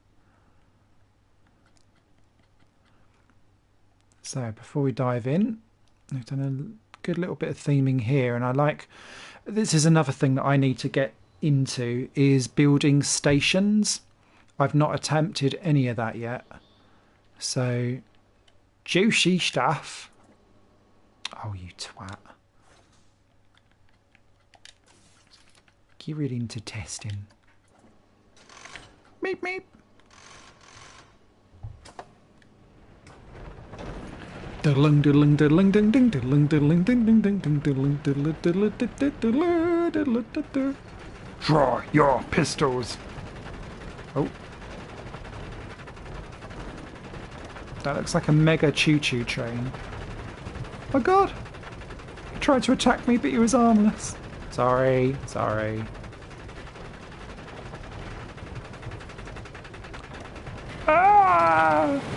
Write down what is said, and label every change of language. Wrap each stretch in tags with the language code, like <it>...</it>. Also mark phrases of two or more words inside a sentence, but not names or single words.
<en>So before we dive in, we've done a good little bit of theming here, and I like, this is another thing that I need to get into, is building stations. I've not attempted any of that yet. So, juicy stuff. Oh, you twat. You're really into testing. Meep, meep. Diddling, diddling, diddling, ding, ding, diddling, diddling, ding, ding, ding, ding, diddling, diddling, diddling, diddling, diddling, diddling. Draw your pistols. Oh. That looks like a mega choo-choo train. Oh god! He tried to attack me, but he was armless. Sorry. Ah!</en>